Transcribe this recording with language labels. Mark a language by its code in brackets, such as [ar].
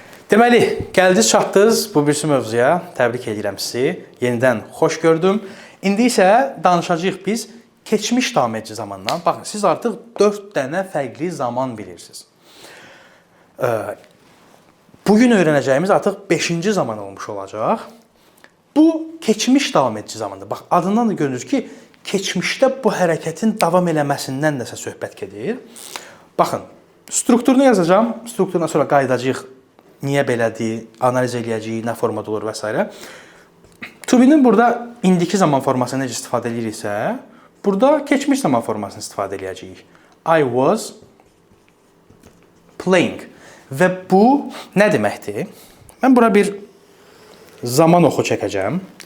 [az] Deməli, gəldiniz çatdınız bu birisi mövzuya. Təbrik edirəm sizi. Yenidən xoş gördüm. İndi isə danışacağıq biz keçmiş davam edici zamandan. Baxın, siz artıq 4 dənə fərqli zaman bilirsiniz. Bugün öyrənəcəyimiz artıq 5-ci zaman olmuş olacaq. Bu keçmiş davam edici zamandır. Bax, adından da görünür ki, keçmişdə bu hərəkətin davam eləməsindən nəsə söhbət gedir. Baxın, strukturunu yazacağım. Strukturuna sonra qayıdacağıq. Niyə belədir, analiz eləyəcəyik, nə formada olur və s. To be'nin burada indiki zaman formasını necə istifadə ediriksə, burada keçmiş zaman formasını istifadə eləyəcəyik. [en] I was playing. [az] Və bu nə deməkdir? Mən bura bir zaman oxu çəkəcəm.